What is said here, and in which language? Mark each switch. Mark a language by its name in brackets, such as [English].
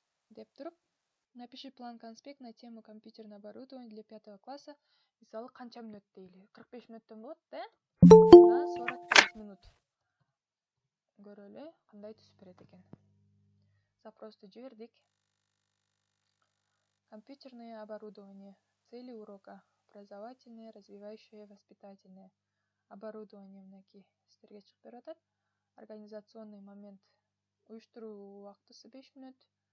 [Kyrgyz] Деп туруп, [Russian] напиши план конспект на тему компьютерное оборудование для 5 класса. [Kyrgyz] Мисалы, канча мүнөт дейли? 45 мүнөттөн болот, да? 45 мүнөт. Көрөлү, кандай түзүп берет экен. Запросту жибердик. [Russian] Компьютерное оборудование. Цели урока. Образовательное, развивающее, воспитательное. [Kyrgyz] Оборудование мынакей сиздерге чыгып берип атат. [Russian] Организационный момент. [Kyrgyz] Уюштуруу убактысы 5 мүнөт.